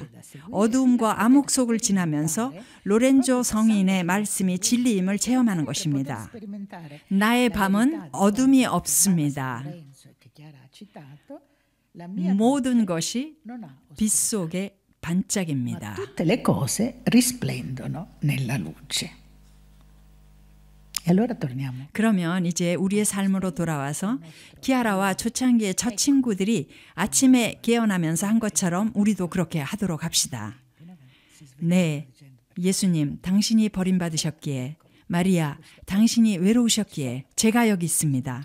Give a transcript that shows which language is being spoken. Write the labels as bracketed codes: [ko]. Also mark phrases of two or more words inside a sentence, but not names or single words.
[ko] 어두움과 암흑 속을 지나면서 로렌조 성인의 말씀이 진리임을 체험하는 것입니다. 나의 밤은 어둠이 없습니다. 모든 것이 빛 속에 반짝입니다. [it] Tutte le cose risplendono nella luce. E allora torniamo. [ko] 그러면 이제 우리의 삶으로 돌아와서 키아라와 초창기의 첫 친구들이 아침에 깨어나면서 한 것처럼 우리도 그렇게 하도록 합시다. 네, 예수님, 당신이 버림받으셨기에, 마리아, 당신이 외로우셨기에 제가 여기 있습니다.